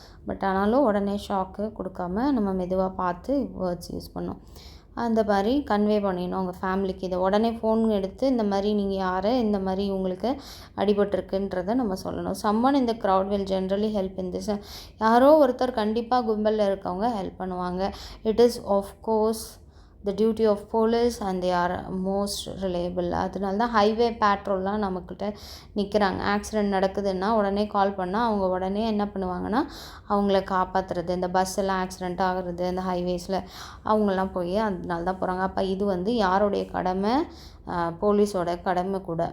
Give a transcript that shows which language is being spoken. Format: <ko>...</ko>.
<ta>But ஆனாலும் உடனே shock கொடுக்காம நம்ம மெதுவாக பார்த்து வேர்ட்ஸ் யூஸ் பண்ணோம். அந்த மாதிரி கன்வே பண்ணிடணும் அவங்க ஃபேமிலிக்கு. இதை உடனே ஃபோன் எடுத்து இந்த மாதிரி நீங்கள் யார், இந்த மாதிரி உங்களுக்கு அடிபட்டிருக்குன்றதை நம்ம சொல்லணும்.</ta> <en>Someone இந்த crowd will generally help in this.</en> <ta>யாரோ ஒருத்தர் கண்டிப்பாக கும்பலில் இருக்கவங்க ஹெல்ப் பண்ணுவாங்க.</ta> <en>It is of course the duty of police and they are most reliable.</en> <ta>அதனால தான் ஹைவே பேட்ரோல்லாம் நம்மக்கிட்ட நிற்கிறாங்க. ஆக்சிடெண்ட் நடக்குதுன்னா உடனே கால் பண்ணால் அவங்க உடனே என்ன பண்ணுவாங்கன்னா அவங்கள காப்பாற்றுறது. இந்த பஸ் எல்லாம் ஆக்சிடெண்ட் ஆகுறது அந்த ஹைவேஸில் அவங்கெல்லாம் போய் அதனால தான் போகிறாங்க. அப்போ இது வந்து யாருடைய கடமை? போலீஸோட கடமை கூட.</ta>